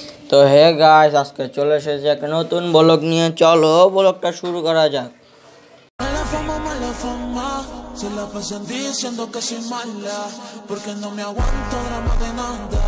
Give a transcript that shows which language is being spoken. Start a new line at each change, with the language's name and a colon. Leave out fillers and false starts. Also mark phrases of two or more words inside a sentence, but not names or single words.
Bangla: তো
English: hey guys,
Bangla: আজকে চলে এসেছে একটা নতুন ব্লগ নিয়ে। চলো ব্লগটা শুরু করা যাক।
Spanish: Se la pasan diciendo que soy mala, porque no me aguanto drama de nada.